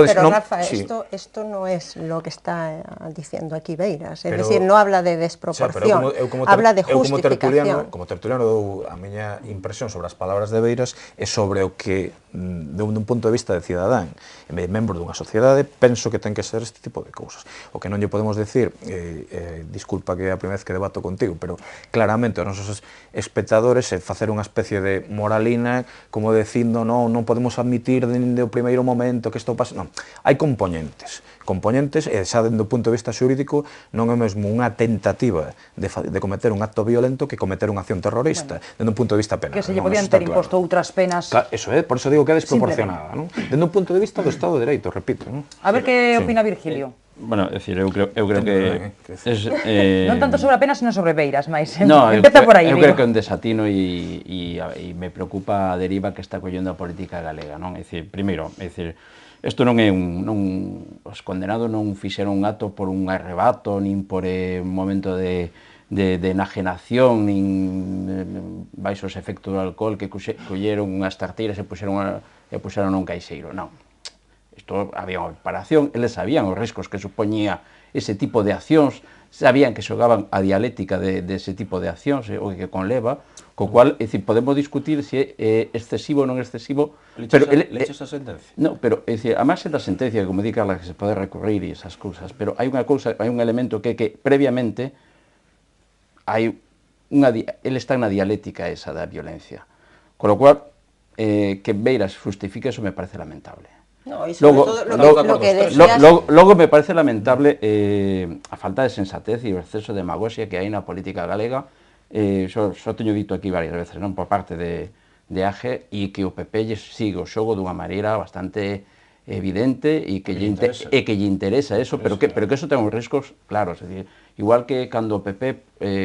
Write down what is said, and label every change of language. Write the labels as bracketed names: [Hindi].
[Spanish] Rafa, esto no es lo que está diciendo aquí Beiras, es decir, no habla de desproporción, habla de justificación. [Galician] Como tertuliano dou a miña impresión sobre as palabras de Beiras é sobre o que, dun punto de vista de cidadán, membro dunha sociedade, penso que ten que ser este tipo de cousas. O que non lle podemos decir, disculpa que é a primeira vez que debato contigo, pero claramente os nosos espectadores é facer unha especie de moralina como dicindo non podemos admitir dende o primeiro momento que isto pasa, non, hai componentes e xa dende o punto de vista xurídico non é mesmo unha tentativa de cometer un acto violento que cometer unha acción terrorista, dende un punto de vista penal. Que se lle podían ter imposto outras penas. Eso é, por iso digo que é desproporcionada, dende un punto de vista do Estado de Dereito, repito. A ver que opina Virgilio. Bueno, é dicir, eu creo que... Non tanto sobre a pena, senón sobre Beiras, máis. No, Empeza por aí, eu digo. creo que é un desatino e me preocupa a deriva que está collendo a política galega, non? É dicir, primeiro, é dicir, isto non é os condenados non fixeron un acto por un arrebato, nin por un momento de enajenación, nin baixo os efectos do alcohol que colleron unhas tarteiras e puxeron un caixeiro, non. Isto había unha preparación, eles sabían os riscos que supoñía ese tipo de accións, sabían que xogaban a dialéctica de ese tipo de accións, o que conleva, co cual, é dicir, podemos discutir se é excesivo ou non excesivo. Leches a sentencia? Non, pero, é dicir, a máis da sentencia, como di Carla, que se pode recurrir e esas cousas, pero hai unha cousa, hai un elemento que previamente ele está na dialética esa da violencia, [Spanish] con lo cual, [Galician] que Beiras justifique eso me parece lamentable. [Spanish] No, y sobre todo lo que decías... [Galician] Logo me parece lamentable a falta de sensatez e o exceso de demagoxia que hai na política galega, só teño dito aquí varias veces, non, por parte de AGE, e que o PP sigue o xogo dunha maneira bastante evidente e que lle interesa eso, pero que eso ten uns riscos claros, é dicir, igual que cando o PP